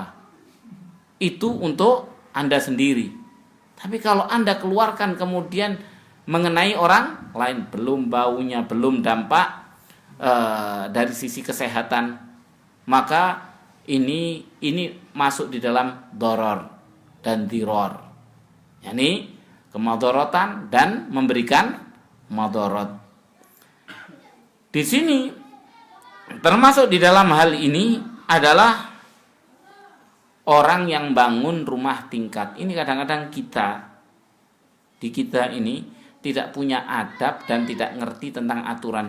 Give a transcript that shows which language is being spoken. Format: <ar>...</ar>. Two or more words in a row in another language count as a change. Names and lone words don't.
<id>Itu untuk Anda sendiri. Tapi kalau Anda keluarkan kemudian mengenai orang lain, belum baunya, belum dampak dari sisi kesehatan, maka ini masuk di dalam doror dan diror. Yani kemadharatan dan memberikan madharat. Di sini termasuk di dalam hal ini adalah orang yang bangun rumah tingkat. Ini kadang-kadang di kita ini tidak punya adab dan tidak ngerti tentang aturan.</id>